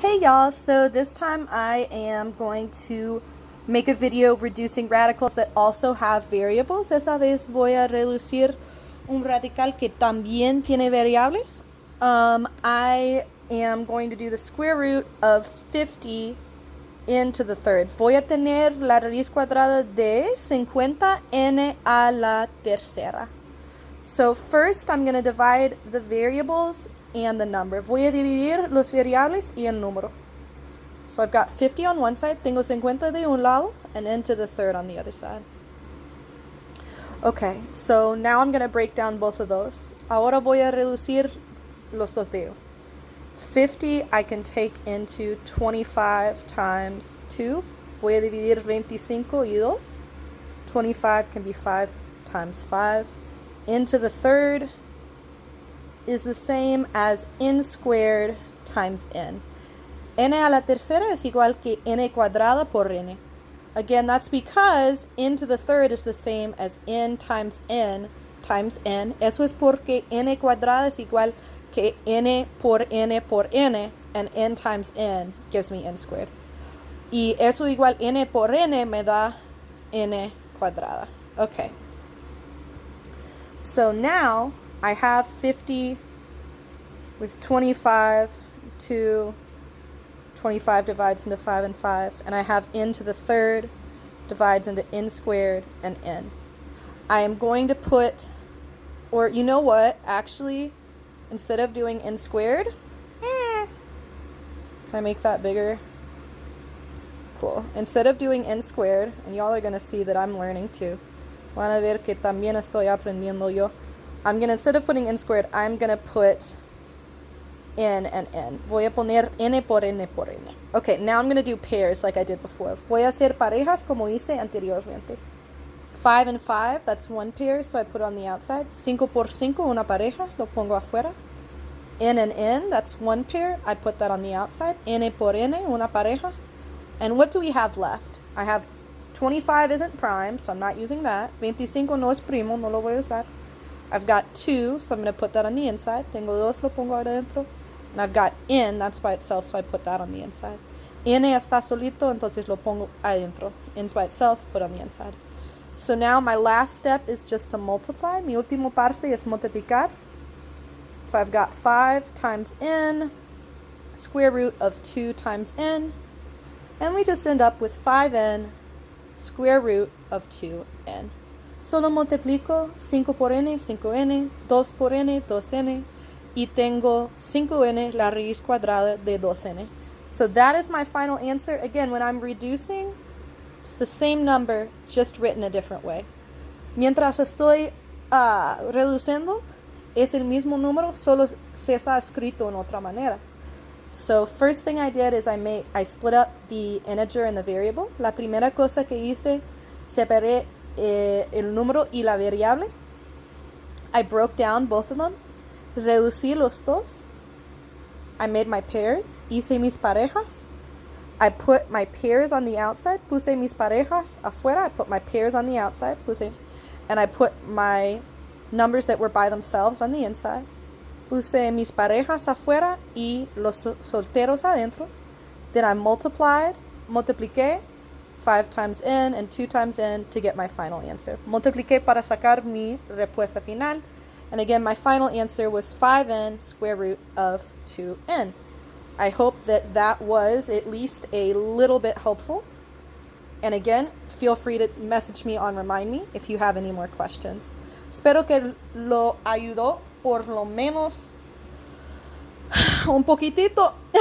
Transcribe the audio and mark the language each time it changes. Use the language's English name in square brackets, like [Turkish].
[English] Hey y'all, so this time I am going to make a video reducing radicals that also have variables. [Spanish] Esa vez voy a reducir un radical que también tiene variables. [English] I am going to do the square root of 50 into the third. [Spanish] Voy a tener la raíz cuadrada de 50n a la tercera. [English] So first I'm going to divide the variables and the number. [Spanish] Voy a dividir los variables y el número. [English] So I've got 50 on one side, [Spanish] tengo 50 de un lado, [English] and into the third on the other side. Okay, so now I'm going to break down both of those. [Spanish] Ahora voy a reducir los dos dedos. [English] 50 I can take into 25 times 2. [Spanish] Voy a dividir 25 y 2. [English] 25 can be 5 times 5. Into the third is the same as n squared times n. [Spanish] N a la tercera es igual que n cuadrada por n. [English] Again, that's because n to the third is the same as n times n times n. [Spanish] Eso es porque n cuadrada es igual que n por n por n, [English] and n times n gives me n squared. [Spanish] Y eso igual n por n me da n cuadrada. [English] Okay. So now I have 50 with 25 to 25 divides into 5 and 5, and I have n to the third divides into n squared and n. I am going to put, or you know what, actually, instead of doing n squared, can I make that bigger? Cool. Instead of doing n squared, and y'all are going to see that I'm learning too. [Spanish] Van a ver que también estoy aprendiendo yo. [English] I'm going to, instead of putting n squared, I'm going to put n and n. [Spanish] Voy a poner n por n por n. [English] Okay, now I'm going to do pairs like I did before. [Spanish] Voy a hacer parejas como hice anteriormente. [English] 5 and 5, that's one pair, so I put it on the outside. [Spanish] 5 por 5, una pareja, lo pongo afuera. [English] N and n, that's one pair, I put that on the outside. [Spanish] N por n, una pareja. [English] And what do we have left? I have 25 isn't prime, so I'm not using that. [Spanish] 25 no es primo, no lo voy a usar. [English] I've got 2, so I'm going to put that on the inside. [Spanish] Tengo 2, lo pongo adentro. [English] And I've got n, that's by itself, so I put that on the inside. [Spanish] N está solito, entonces lo pongo adentro. [English] N's by itself, put on the inside. So now my last step is just to multiply. [Spanish] Mi último parte es multiplicar. [English] So I've got 5 times n, square root of 2 times n. And we just end up with 5n square root of 2n. [Spanish] Solo multiplico 5 por n, 5n, 2 por n, 2n, y tengo 5n, la raíz cuadrada de 2n. [English] So that is my final answer. Again, when I'm reducing, it's the same number, just written a different way. [Spanish] Mientras estoy reduciendo, es el mismo número, solo se está escrito en otra manera. [English] So first thing I did is I split up the integer and the variable. [Spanish] La primera cosa que hice, separé el número y la variable. [English] I broke down both of them. [Spanish] Reducí los dos. [English] I made my pairs. [Spanish] Hice mis parejas. [English] I put my pairs on the outside. [Spanish] Puse mis parejas afuera. [English] I put my pairs on the outside. And I put my numbers that were by themselves on the inside. [Spanish] Puse mis parejas afuera y los solteros adentro. [English] Then I [Spanish] multipliqué [English] 5 times n and 2 times n to get my final answer. [Spanish] Multipliqué para sacar mi respuesta final. [English] And again, my final answer was 5n square root of 2n. I hope that that was at least a little bit helpful. And again, feel free to message me on Remind Me if you have any more questions. [Spanish] Espero que lo ayudó por lo menos un poquitito.